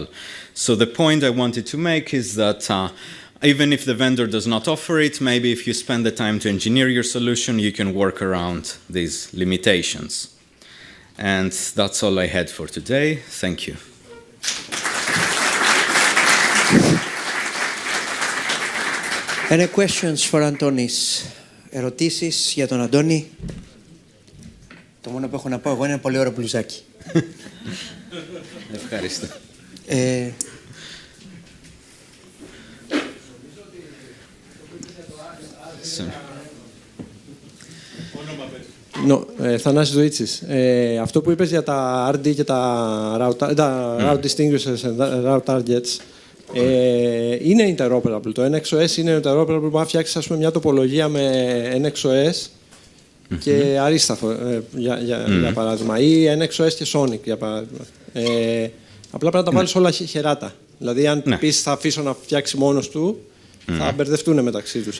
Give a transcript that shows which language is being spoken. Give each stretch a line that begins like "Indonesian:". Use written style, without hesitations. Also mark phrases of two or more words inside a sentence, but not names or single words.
English: So the point I wanted to make is that even if the vendor does not offer it, maybe if you spend the time to engineer your solution, you can work around these limitations. And that's all I had for today. Thank you. Any questions for Antonis?
Greek: Ερωτήσεις για τον Αντώνη? Το μόνο που έχω να πω εγώ είναι πολύ ωραίο μπλουζάκι. Ευχαριστώ. Θανάσης Ζωήτσης. Αυτό που είπες για τα RD και τα
English: route distinguishers and route targets
Greek: είναι interoperable. Το NXOS είναι interoperable. Μπορεί να φτιάξεις, ας πούμε, μια τοπολογία με NXOS και αρίσταθο, για παράδειγμα, ή NXOS και Sonic, για παράδειγμα. Απλά πρέπει να τα βάλεις όλα χεράτα. Δηλαδή, αν πεις θα αφήσω να φτιάξει μόνος του, θα μπερδευτούν μεταξύ τους.